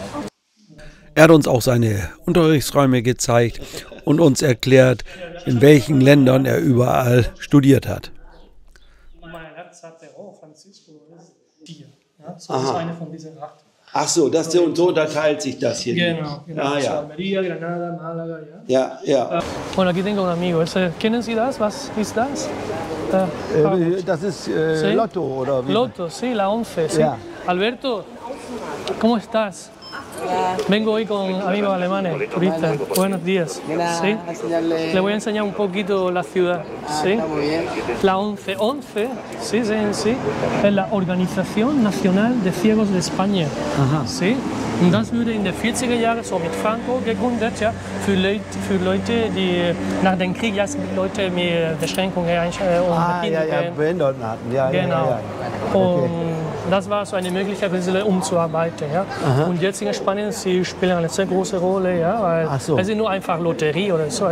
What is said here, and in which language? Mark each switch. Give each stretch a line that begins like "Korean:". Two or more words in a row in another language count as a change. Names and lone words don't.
German: Er hat uns auch seine Unterrichtsräume gezeigt und uns erklärt, in welchen Ländern er überall studiert hat. So ist eine von diesen 8. Ach so, so unterteilt sich das hier. Genau. Ah, ja. Almeria, Granada, Málaga, ja. Ja.
Spanish: Und aquí tengo un amigo.
German: Kennen Sie das? Was ist das? Das ist
Spanish: ¿Sí?
German: Lotto, oder wie? Lotto,
Spanish: sí, la 11. ¿Sí?
German: Ja.
Spanish: Alberto, ¿cómo estás? Vengo hoy con amigos alemanes, turistas. Buenos días. ¿Sí? Le voy a enseñar un poquito la ciudad. ¿Sí? La 11. 11, sí, es la Organización Nacional de Ciegos de España. ¿Sí?
German: Und das wurde in den 40er Jahren so mit Franco gegründet, ja, für Leute, die nach dem Krieg Leute mit Beschränkungen Behinderten hatten. Ja, genau. Und das war so eine Möglichkeit, umzuarbeiten. Ja. Und jetzt in Spanien, sie spielen eine sehr große Rolle, ja, weil es ist nur einfach Lotterie oder so.